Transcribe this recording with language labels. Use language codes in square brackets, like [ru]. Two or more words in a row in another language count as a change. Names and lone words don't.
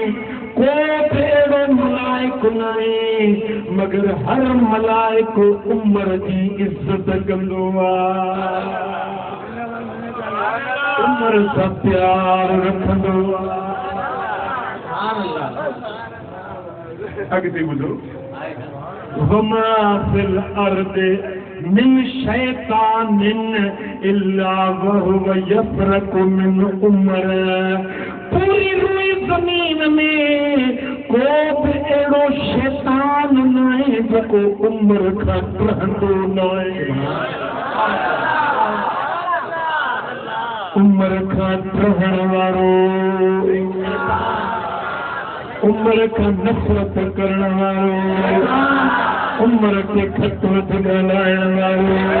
[sd] को बि अहिड़ो मलाइको नाहे मगर हर मलाइको उमर जी इज़्ज़त कंदो आहे, उमर सां प्यार रखंदो आहे। अॻिते ॿुधो [ar] وما في الأرض من شيطان إلا وهو يفرق من عمر. [sd] पूरी रुई ज़मीन में को बि अहिड़ो शैतान नाहे जेको उमर खां रहंदो नाहे। उमर खां रहण वारो, उमर खां नफ़रत करण वारो, उमर के खत वठ ॻाल्हाइण वारो।